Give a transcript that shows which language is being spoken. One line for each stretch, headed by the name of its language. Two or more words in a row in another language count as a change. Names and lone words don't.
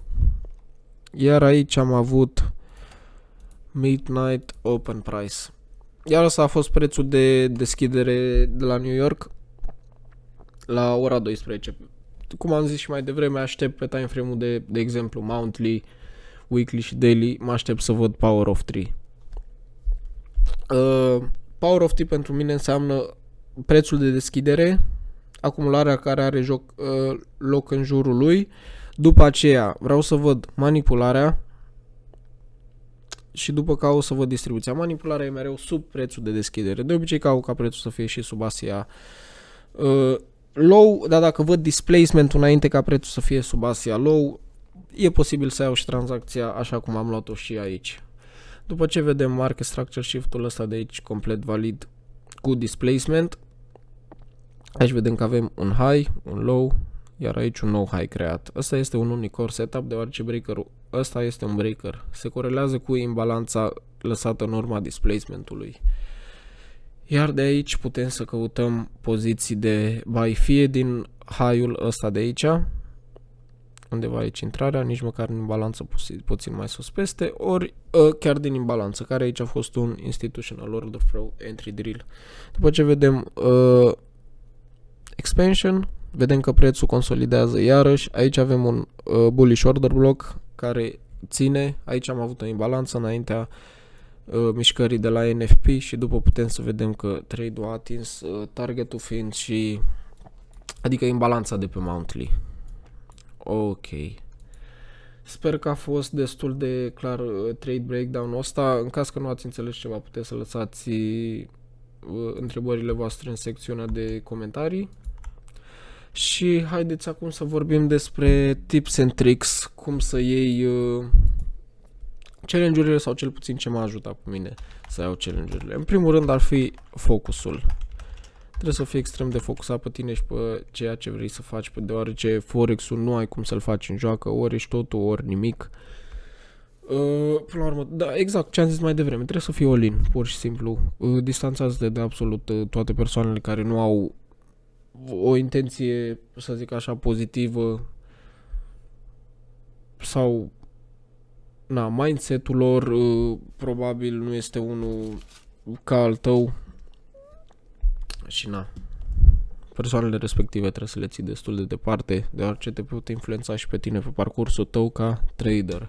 Romanian: Iar aici am avut
English: Midnight Open Price.
Romanian: Iar ăsta a fost prețul de deschidere de la New York la ora 12. Cum am zis și mai devreme, aștept pe
English: time frame-
Romanian: ul de exemplu monthly, weekly și daily, mă aștept să văd
English: Power of 3. Power of 3
Romanian: pentru mine înseamnă prețul de deschidere acumularea care are loc în jurul lui. După aceea vreau să văd manipularea și după caut să văd distribuția. Manipularea e mereu sub prețul de deschidere. De obicei caut ca prețul să fie și sub
English: Asia low,
Romanian: dar dacă văd displacement-ul înainte ca prețul să fie sub
English: Asia low,
Romanian: e posibil să iau și tranzacția așa cum am luat-o și aici. După ce vedem
English: market structure shift-
Romanian: ul ăsta de aici complet valid cu displacement, aici vedem că avem un high, un low, iar aici un nou high creat. Ăsta este un
English: unicore setup,
Romanian: deoarece breaker-ul ăsta este un breaker. Se corelează cu imbalanța lăsată în urma displacementului. Iar de aici putem să căutăm poziții de buy fie din high-ul ăsta de aici, undeva aici intrarea, nici măcar în imbalanță puțin mai sus peste, ori chiar din imbalanță, care aici a fost un
English: institutional order flow entry drill.
Romanian: După ce vedem expansion, vedem că prețul consolidează iarăși, aici avem un
English: bullish order block
Romanian: care ține, aici am avut o imbalanță înaintea mișcării de la NFP și după putem să vedem că trade-ul a atins targetul fiind și, adică imbalanța de pe monthly. Ok. Sper că a fost destul de clar
English: trade breakdown-
Romanian: ul ăsta. În caz că nu ați înțeles ceva, puteți să lăsați întrebările voastre în secțiunea de comentarii. Și haideți acum să vorbim despre
English: tips and tricks,
Romanian: cum să iei challenge-urile sau cel puțin ce m-a ajutat pe mine să iau challenge-urile. În primul rând ar fi focusul. Trebuie să fii extrem de focusat pe tine și pe ceea ce vrei să faci, deoarece Forex-ul nu ai cum să-l faci în joacă, ori ești totul, ori nimic. Până la urmă, da, exact ce am zis mai devreme, trebuie să fii all-in, pur și simplu. Distanțează-te de absolut toate persoanele care nu au o intenție, să zic așa, pozitivă sau mindset-ul lor probabil nu este unul ca al tău și persoanele respective trebuie să le ții destul de departe, deoarece te pot influența și pe tine pe parcursul tău ca trader.